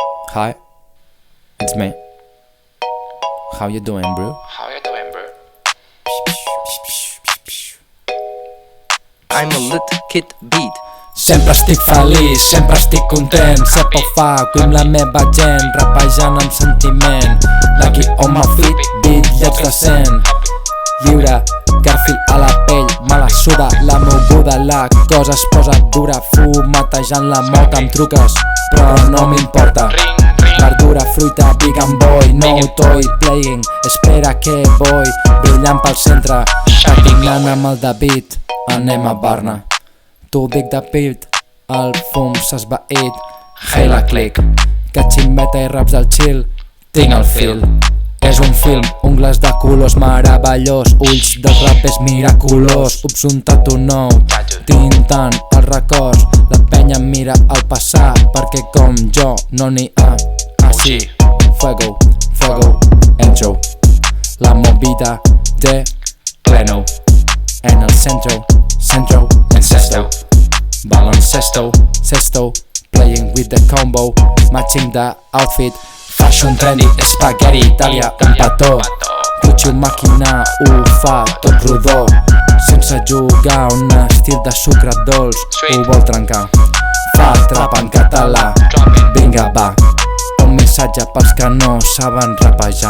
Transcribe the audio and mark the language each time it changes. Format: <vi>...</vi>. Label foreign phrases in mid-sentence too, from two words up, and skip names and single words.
<en>Hi, it's me. How you doing, bro? I'm a little kid beat.</en> <ca>Sempre estic feliç, sempre estic content. Sé poc fa, cuim la meva gent, rapejant amb sentiment.</ca> <en>Nike on my feet, beat</en> <ca>lleig decent. Lliure, Garfield a la pell, me la suda la moguda. La cosa es posa dura, fumetejant la mota amb truques, però no m'importa. Verdura, fruita,</ca> <en>big and boy, no toy playing.</en> <es>Espera que voy,</es> <ca>brillant pel centre, patinant amb el David. Anem a Barna. T'ho dic de pit, el fum s'ha esvaït.</ca> <en>Hey la click,</en> <ca>catximbeta i raps</ca> <en>del chill.</en> <ca>Tinc el fil, és un film, ungles de colors meravellós. Ulls dels rapers miraculós, ups un tatu nou, tintant els records. La penya mira al passat, perquè com jo no n'hi ha.</ca> <es>Así, fuego, fuego, entro. La movida de pleno. En el centro, centro, encesto. Baloncesto, cesto,</es> <en>playing with the combo, matching the outfit. Fashion trendy, spaghetti,</en> <ca>Itàlia, un petó. Gucci un màquina, ho fa tot rodó. Sense jugar, un estil de sucre dolç, ho vol trencar. Fa trap en català, vinga va. Un missatge pels que no saben rapejar.</ca>